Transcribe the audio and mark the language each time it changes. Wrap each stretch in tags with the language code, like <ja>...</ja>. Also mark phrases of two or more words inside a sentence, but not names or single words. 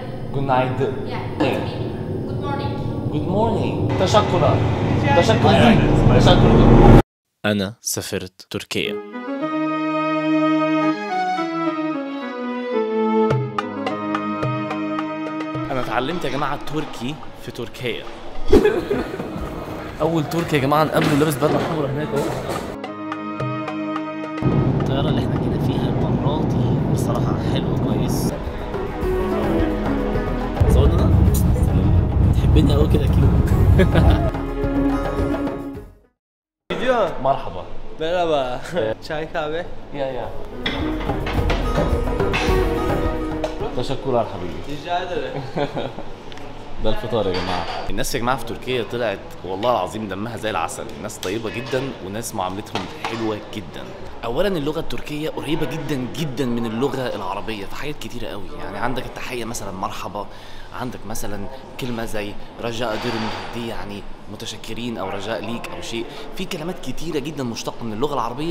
<en>Good night. Yeah, that's me. Good morning. Good morning.</en> <tr>Teşekkürler. Teşekkürler.</tr> <ar>أنا سافرت تركيا. أنا اتعلمت يا جماعة تركي في تركيا. أول تركي يا جماعة نقابله لابس بدلة حمرا هناك أهو. الطيارة اللي احنا كنا فيها المرة دي بصراحة حلوة كويس. صورنا؟ تحبني أوي كده كيوت.</ar> <tr>Gidiyor.</tr> <ar>مرحبا.</ar> <tr>Merhaba. Çay kahve.</tr> <ar>يا تشكرا حبيبي.</ar> <tr>Rica ederim.</tr> <ar>ده الفطار يا جماعة. الناس يا جماعة في تركيا طلعت والله العظيم دمها زي العسل، ناس طيبة جدا وناس معاملتهم حلوة جدا. أولا اللغة التركية قريبة جدا جدا من اللغة العربية في حاجات كتيرة قوي، يعني عندك التحية مثلا مرحبا، عندك مثلا كلمة زي</ar> <tr>rica ederim</tr> <ar>دي يعني متشكرين أو رجاء ليك أو شيء، في كلمات كتيرة جدا مشتقة من اللغة العربية.</ar>